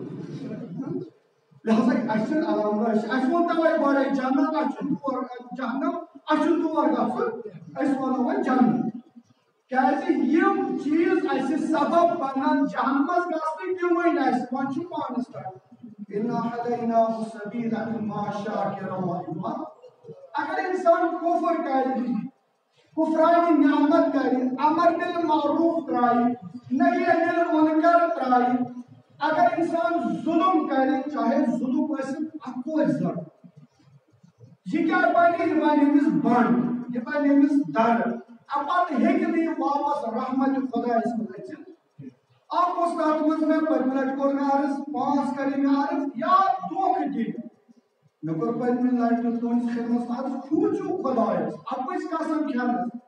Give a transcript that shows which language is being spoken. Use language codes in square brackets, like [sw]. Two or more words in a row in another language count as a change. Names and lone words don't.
[ks] لہذا اَسہِ چھِنہٕ عوام اَسہِ ووٚن تَوَے گۄڈَے جنت اَسہِ چھُنہٕ تور جہنم اَسہِ چھُنہٕ تور گژھُن أسۍ وَنو وۄنۍ جنت کیٛازِ یِم چیٖز اَسہِ سبب بنان جہنمس گژھنٕکۍ تِم ؤنۍ اَسہِ وۄنۍ چھُ پانس پٮ۪ٹھ [ar] اِنا ہدیناہُ السبیٖل اِما شاکِرًا وَإِما [ks] اگر اِنسان کُفر کرِ کُفرانہِ نعمت کرِ امر بالمعروف ترٛایہِ نہی عن المنکر ترٛایہِ اگر انسان ظلم کرِ چاہے ظلم ٲسِن اکوے زر یہِ کیٛاہ بنہِ یہِ بنہِ أمِس بنٛڈ یہِ بنہِ أمِس در پتہٕ ہیٚکہِ نہٕ یہِ واپس رحمتِ خۄدایس منٛز أژِتھ اکھ اوس تتھ منٛز مےٚ پٔتمہِ لٹہِ کوٚر مےٚ عرض 5 کرے مےٚ عرض یا دھوکہٕ دِنۍ مےٚ کوٚر پٔتمہِ لٹہِ تُہنٛدِس خدمتس منٛز عرض کھوٗژِو خۄدایس اَپٕزۍ قسم کھٮ۪نس